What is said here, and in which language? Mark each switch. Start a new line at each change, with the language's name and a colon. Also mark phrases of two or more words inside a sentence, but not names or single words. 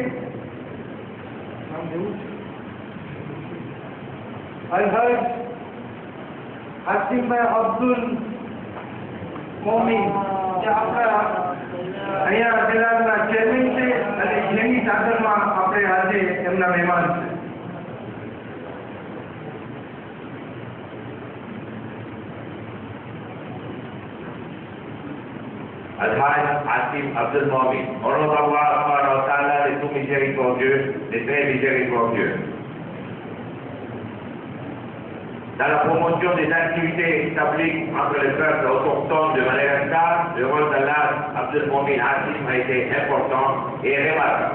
Gujarati: અલહજ આસિફભાઈ અબ્દુલ મોમીન જે આપણા અહીંયા બિલાલના ચેરમેન છે અને જેની ચાદરમાં આપણે આજે એમના મહેમાન છે.
French: Al-Hajj Asif Abdul Momin, honore Allah
Arabic: سبحانه وتعالى,
French: les tout miséricordieux, les très miséricordieux. Dans la promotion des activités établies entre les peuples autochtones de Madagascar, le rôle d'Allah Abdul Momin Asif a été important et remarquable.